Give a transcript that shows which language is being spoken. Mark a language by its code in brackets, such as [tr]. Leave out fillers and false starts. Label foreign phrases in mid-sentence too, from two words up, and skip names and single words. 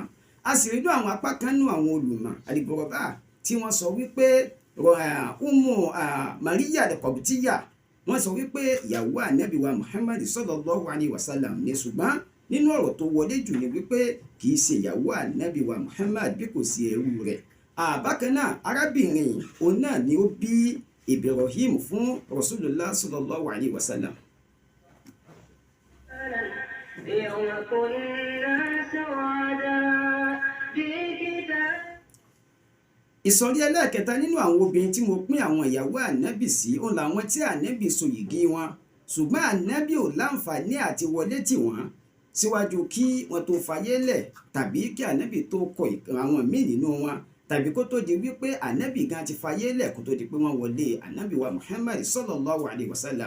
[yo] A sì rí àwọn apá kan nínú àwọn olùmọ̀ Al-Ghuraba tí wọ́n sọ wípé Maria al-Qibtiyya, wọ́n sọ wípé ìyàwó ànábì wa Muhammad [ar] صلى الله عليه وسلم [yo] ní, ṣùgbọ́n nínú ọ̀rọ̀ tó wọlé jù ni wípé kì í ṣe ìyàwó ànábì wa Muhammad bí kò sí ẹrú rẹ̀. Bákan náà arábìnrin òun náà ni ó bí Ibrahim fún Rasulullah [ar] صلى الله عليه وسلم. [yo] Ìsọ̀rí ẹlẹ́ẹ̀kẹta nínú àwọn obìnrin tí mo pín àwọn ìyàwó ànábì sí òun làwọn tí ànábì so yìgì wọn, ṣùgbọ́n ànábì ò láǹfààní àti wọlé tì wọ́n síwájú kí wọ́n tó fayé lẹ̀, tàbí kí ànábì tó kọ àwọn míì nínú wọn, tàbí kó tó di wípé ànábì gan ti fayé lẹ̀ kó tó di pé wọ́n wọlé ànábì wa Muhammad [ar] صلى الله عليه وسلم.